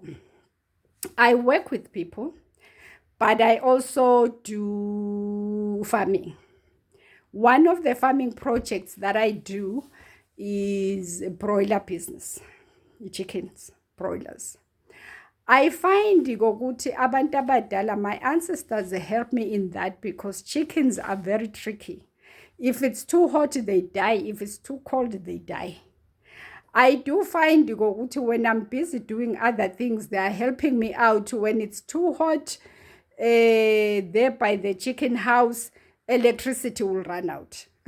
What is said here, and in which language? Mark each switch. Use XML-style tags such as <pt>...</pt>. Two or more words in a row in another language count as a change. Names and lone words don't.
<en>I work with people, but I also do farming. One of the farming projects that I do is a broiler business. chickens, broilers. I find</en> <zu>ukuthi abantu abadala,</zu> <en>my ancestors help me in that, because chickens are very tricky. If it's too hot, they die. If it's too cold, they die. I do find ukuthi when I'm busy doing other things, they are helping me out. When it's too hot, there by the chicken house, electricity will run out.</en>